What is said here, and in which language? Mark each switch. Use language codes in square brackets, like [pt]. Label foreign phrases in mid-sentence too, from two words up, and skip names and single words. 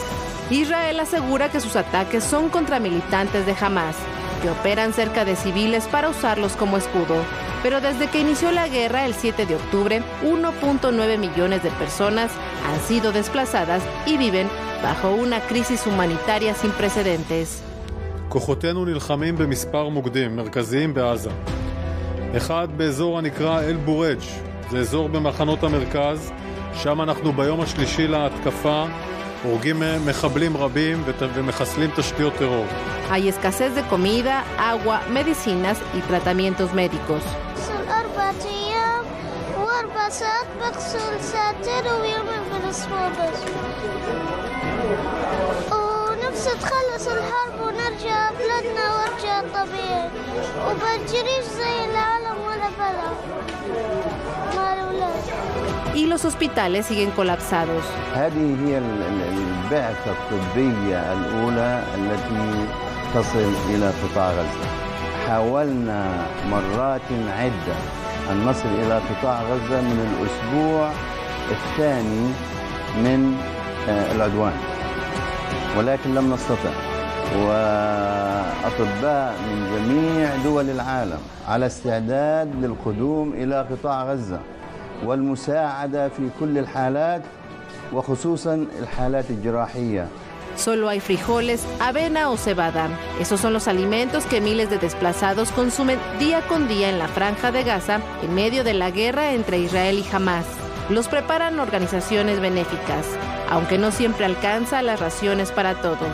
[es] Israel asegura que sus ataques son contra militantes de Hamás, que operan cerca de civiles para usarlos como escudo. Pero desde que inició la guerra el 7 de octubre, 1.9 millones de personas han sido desplazadas y viven bajo una crisis humanitaria sin precedentes. [he] כוחותינו נלחמים במספר מוקדים מרכזיים בעזה. אחד באזור הנקרא אל בורג', זה אזור במחנות המרכז, שם אנחנו ביום השלישי להתקפה, הורגים מחבלים רבים ומחסלים תשתיות טרור. [es] Hay escasez de comida, agua, medicinas y tratamientos médicos. [ar] تخلص الحرب ونرجع بلدنا وارجع طبيعي وبنجريش زي العالم ولا بلا مع الأولاد. [es] Y los hospitales siguen colapsados. [ar] هذه هي البعثة الطبية الأولى التي تصل إلى قطاع غزة. حاولنا مرات عدة أن نصل إلى قطاع غزة من الأسبوع الثاني من العدوان. ولكن لم نستطع وأطباء من جميع دول العالم على استعداد للقدوم إلى قطاع غزة والمساعدة في كل الحالات وخصوصا الحالات الجراحية. [es] Solo hay frijoles, avena o cebada. Esos son los alimentos que miles de desplazados consumen día con día en la Franja de Gaza en medio de la guerra entre Israel y Hamás. Los preparan organizaciones benéficas, aunque no siempre alcanza las raciones para todos.